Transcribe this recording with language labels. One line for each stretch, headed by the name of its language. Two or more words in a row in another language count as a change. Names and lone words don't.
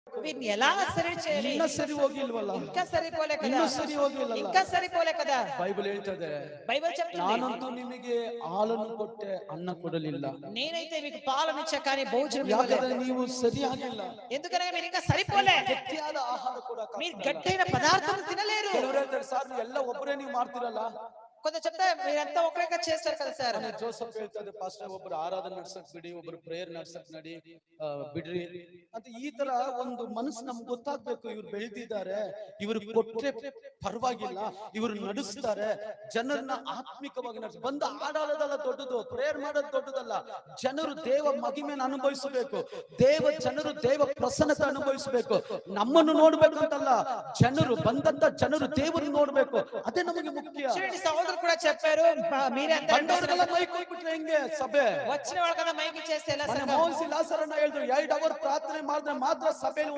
Telugu: వీటిని ఎలా సరి చేయాలి?
Kannada: ಇನ್ನ ಸರಿ ಹೋಗಿಲ್ವಲ್ಲ,
Telugu: ఇంకా సరిపోలే కదా,
Kannada: ಇನ್ನೂ ಸರಿ ಹೋಗಿಲ್ಲಲ್ಲ.
Telugu: ఇంకా సరిపోలే కదా.
Kannada: ಬೈಬಲ್ ಹೇಳ್ತದೆ,
Telugu: బైబిల్ చెప్తుంది,
Kannada: ನಾನಂತೂ ನಿಮಗೆ ಹಾಲನ್ನು ಕೊಟ್ಟೆ ಅನ್ನ ಕೊಡಲಿಲ್ಲ,
Telugu: నేనైతే మీకు పాలనిచ్చా కానీ భోజనం ఇవ్వలేదు.
Kannada: ಯಾಕಂದ್ರೆ ನೀವು ಸರಿಯಾಗಿಲ್ಲ.
Telugu: ఎందుకనగా మీరు ఇంకా సరిపోలే,
Kannada: ಗಟ್ಟಿಯಾದ ಆಹಾರ ಕೂಡ
Telugu: మీరు గట్టైన పదార్థం తినలేరు.
Kannada: ಕೆಲವರು ಹೇಳ್ತಾರೆ, ಸಾರ್ ನೀವು ಎಲ್ಲ ಒಬ್ಬರೇ ನೀವು ಮಾಡ್ತಿರಲ್ಲ.
Telugu: కొందరు చెప్తే మీరంతా ఒకేగా చేస్తారు కదా సార్.
Kannada: ಜೋಸಫ್ ಹೇಳ್ತದೆ, ಪಾಸ್ಟರ್ ಒಬ್ಬರು ಆರಾಧನೆ ನಡ್ಸಕ್ ಬಿಡಿ, ಒಬ್ಬರು ಪ್ರೇಯರ್ ನಡ್ಸಕ್ ಬಿಡ್ರಿ ಅಂತ. ಈ ತರ ಒಂದು ಮನಸ್ಸು ನಮ್ಗೆ ಗೊತ್ತಾಗ್ಬೇಕು. ಇವ್ರು ಬೆಳೆದಿದ್ದಾರೆ, ಇವ್ರು ಕೊಟ್ರೆ ಪರವಾಗಿಲ್ಲ, ಇವ್ರು ನಡೆಸ್ತಾರೆ, ಜನರನ್ನ ಆತ್ಮಿಕವಾಗಿ ನಡೆಸ. ಬಂದ ಆಡೋದಲ್ಲ ದೊಡ್ಡದು, ಪ್ರೇಯರ್ ಮಾಡೋದು ದೊಡ್ಡದಲ್ಲ. ಜನರು ದೇವ ಮಹಿಮೆಯನ್ನು ಅನುಭವಿಸಬೇಕು, ಜನರು ದೇವ ಪ್ರಸನ್ನತೆ ಅನುಭವಿಸಬೇಕು. ನಮ್ಮನ್ನು ನೋಡ್ಬೇಕು ಅಂತಲ್ಲ, ಜನರು ಬಂದಂತ ಜನರು ದೇವರನ್ನು ನೋಡ್ಬೇಕು, ಅದೇ ನಮಗೆ ಮುಖ್ಯ.
Telugu: కూడా చెప్పారు, మీరే అందరికీ మైక్
Kannada: ಕೊಟ್ಬಿಟ್ರೆ ಹೆಂಗೆ ಸಭೆ?
Telugu: వచ్చిన వాళ్ళకన్నా మైక్ ఇచ్చేస్తే ఎలా?
Kannada: ಮೋಸಿ ಲಾಸರನ್ನ ಹೇಳಿದ್ರು, 2 ಅವರ್ ಪ್ರಾರ್ಥನೆ ಮಾಡಿದ್ರೆ ಮಾತ್ರ ಸಭೆಯಲ್ಲಿ